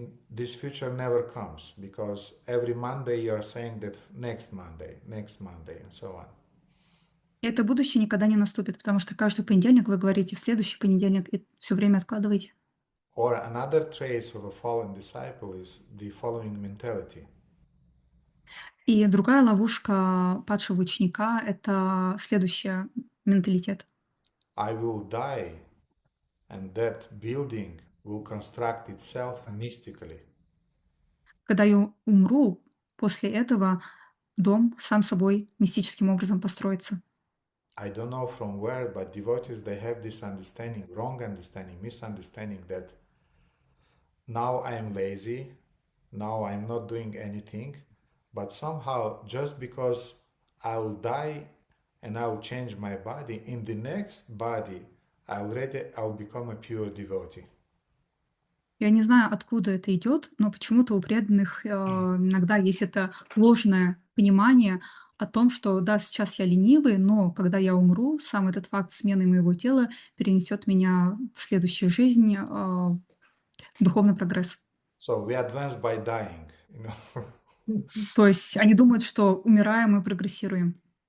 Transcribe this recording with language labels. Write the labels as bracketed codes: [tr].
[en] this future never comes, because every Monday you are saying that next Monday, and so on. [ru] Это будущее никогда не наступит, потому что каждый понедельник вы говорите в следующий понедельник и все время откладываете. [en] Or another trace of a fallen disciple is the following mentality. [ru] И другая ловушка падшего ученика — это следующий менталитет. [en] I will die, and that building will construct itself mystically. [ru] Когда я умру, после этого дом сам собой мистическим образом построится. [en] I don't know from where, but devotees, they have this understanding, wrong understanding, misunderstanding, that now I am lazy, now I'm not doing anything, but somehow just because I'll die and I'll change my body, in the next body I'll become a pure devotee. [ru] Я не знаю, откуда это идет, но почему-то у преданных иногда есть это ложное понимание о том, что да, сейчас я ленивый, но когда я умру, сам этот факт смены моего тела перенесет меня в следующую жизнь в духовный прогресс. [en] So we advance by dying, you know. [ru] То есть они думают, что умираем и прогрессируем.